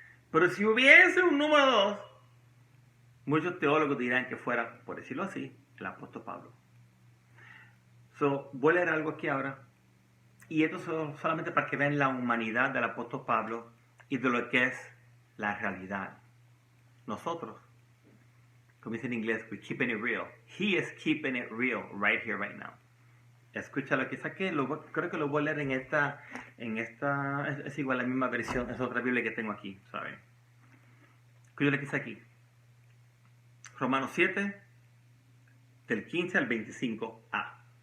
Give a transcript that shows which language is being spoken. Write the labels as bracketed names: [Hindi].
[Spanish] Pero si hubiese un número 2, muchos teólogos dirán que fuera, por decirlo así, el apóstol Pablo. Voy a leer algo aquí ahora. Y esto es solamente para que vean la humanidad del apóstol Pablo y de lo que es la realidad. Nosotros, como dice en inglés, [English] we're keeping it real. He is keeping it real right here, right now. [Spanish] Escucha lo que saqué, creo que lo voy a leer en esta, es igual la misma versión, es otra Biblia que tengo aquí, ¿saben? Escucha lo que está aquí. Romanos 7, del 15 al 25a.